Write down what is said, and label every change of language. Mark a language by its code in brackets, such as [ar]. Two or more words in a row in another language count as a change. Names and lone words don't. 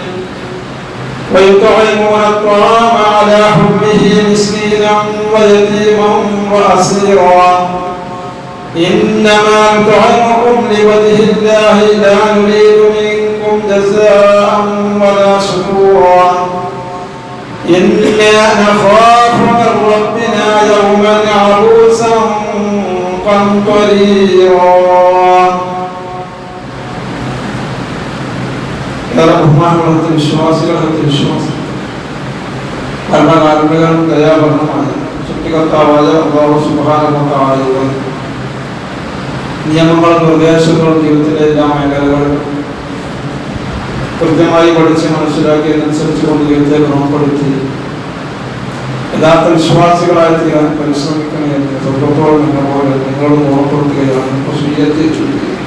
[ar] ويطعمون الطعام على حبه مسكينا ويتيما وأسيرا إنما نطعمكم لوجه الله لا نريد منكم جزاء ولا شكورا إنا نخاف من ربنا يوما عبوسا قمطريرا. [ml] ബഹുമാനമുള്ള വിശ്വാസികളെ വിശ്വാസം ഭരണകാരുണ്യകളും ദയാപരണമായ സൃഷ്ടികർത്താവായ അല്ലാഹു [ar] سبحانه وتعالى [ml] നിയമങ്ങളും നിർദ്ദേശങ്ങളും ജീവിതത്തിലെ എല്ലാ മേഖലകളും കൃത്യമായി പഠിച്ച് മനസ്സിലാക്കിയതനുസരിച്ച് കൊണ്ട് ജീവിതത്തെ ക്രമപ്പെടുത്തി യഥാർത്ഥ വിശ്വാസികളായി തീരാൻ പരിശ്രമിക്കണമെന്ന് സ്വന്തത്തോളം നിങ്ങളോട് ഓർമ്മപ്പെടുത്തുകയാണ് സ്വീയത്തെ ചൊല്ലുക.